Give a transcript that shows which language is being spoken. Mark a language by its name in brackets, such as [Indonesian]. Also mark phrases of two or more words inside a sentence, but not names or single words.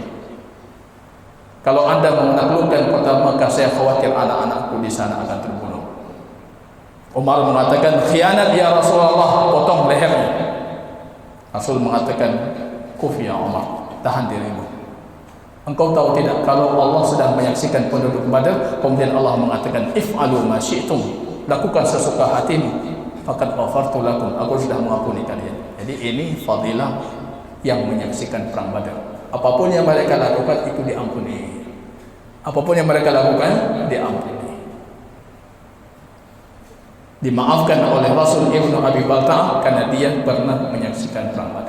[Indonesian] Kalau Anda menaklukkan kota Mekah, saya khawatir anak-anakku di sana akan terbunuh. Umar mengatakan, khianat [Arabic] يا رسول الله, [Indonesian] potong lehernya. Rasul mengatakan, [Arabic] كف يا عمر, [Indonesian] tahan dirimu. Engkau tahu tidak, kalau Allah sedang menyaksikan penduduk Badar, kemudian Allah mengatakan, [Arabic] اعملوا ما شئتم, [Indonesian] lakukan sesuka hatimu, [Arabic] فقد غفرت لكم, [Indonesian] aku sudah mengampuni kalian. Jadi ini fadilah yang menyaksikan perang Badar. Apapun yang mereka lakukan itu diampuni. Apapun yang mereka lakukan diampuni. Dimaafkan oleh Rasul Ibnu Abi Balta'ah karena dia pernah menyaksikan perang Badar.